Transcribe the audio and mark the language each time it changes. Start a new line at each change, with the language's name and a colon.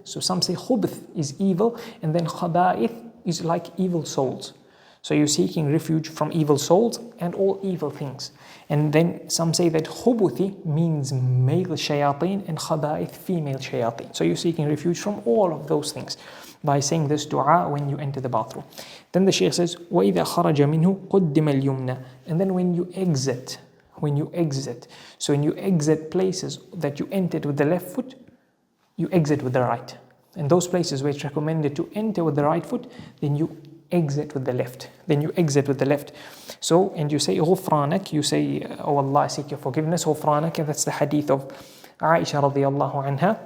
English: So some say khubth is evil, and then khaba'ith is like evil souls. So you're seeking refuge from evil souls and all evil things. And then some say that khubuthi means male shayateen and khaba'ith female shayateen. So you're seeking refuge from all of those things by saying this dua when you enter the bathroom. Then the Shaykh says,
Arabic: وَإِذَا خَرَجَ مِنْهُ قُدِّمَ الْيُمْنَى.
English: And then when you exit, so when you exit places that you entered with the left foot, you exit with the right. And those places where it's recommended to enter with the right foot, then you exit with the left. So, and you say غفرانك, you say, oh Allah, I seek your forgiveness, غفرانك, and that's the hadith of Aisha radiallahu anha.